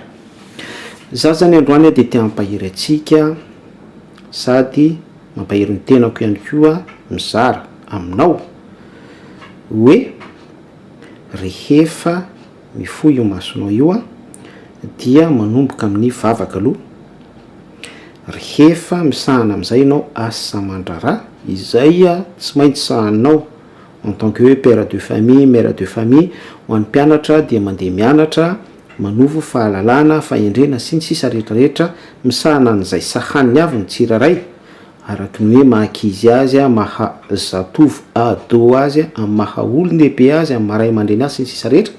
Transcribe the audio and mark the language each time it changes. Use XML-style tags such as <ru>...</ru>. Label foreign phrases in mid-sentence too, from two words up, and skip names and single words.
<mg>Za zany androany dia tia mampahiry antsika sady mampahiry ny tenako ihany koa mizara aminao hoe rehefa mifoy io masonao io dia manomboka amin'ny vavaka aloha. Rehefa misahana amin'izay ianao asa aman-draharaha izay tsy maintsy sahanao</mg> <fr>en tant que père de famille, mère de famille.</fr> <mg>Ho an'ny mpianatra dia mandeha mianatra, manovo fahalalana, fahendrena sy ny sisa rehetrarehetra, misahana an'izay sahaniny avy ny tsiraray araky ny hoe mahakizy azy, mahazatovo ado azy, maha olon-dehibe azy, maray aman-dreny azy sy ny sisa rehetra.</mg>